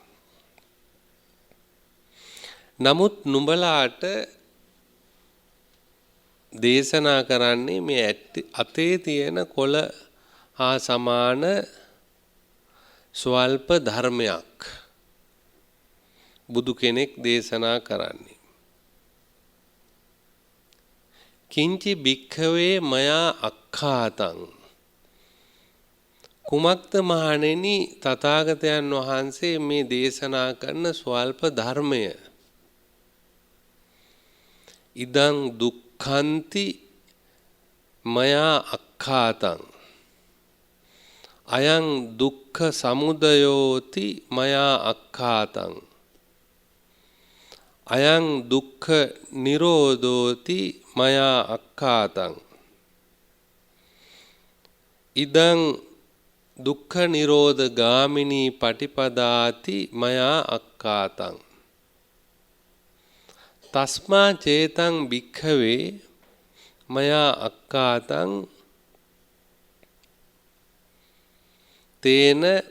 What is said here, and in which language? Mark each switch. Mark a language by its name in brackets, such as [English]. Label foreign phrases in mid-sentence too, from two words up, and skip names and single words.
[Sinhala] නමුත් නුඹලාට දේශනා කරන්නේ මේ අතේ තියෙන කොළ හා සමාන ස්වල්ප ධර්මයක් බුදු කෙනෙක් දේශනා කරන්නේ. [Pali] කිංචි භික්ඛවේ මයා අක්ඛාතං [Sinhala] කුමක්ද මහණෙනි තථාගතයන් වහන්සේ මේ දේශනා කරන ස්වල්ප ධර්මය? [Pali] ඉදං දුක්ඛන්ති මයා අක්ඛාතං අයං දුක්ඛ සමුදයෝති මයා අක්ඛාතං අයං දුක්ඛ නිරෝධෝති මයා අක්ඛාතං ඉදං දුක්ඛ නිරෝධ ගාමිනී පටිපදාති මයා අක්ඛාතං තස්මා චේතං භික්ඛවේ මයා අක්ඛාතං තේන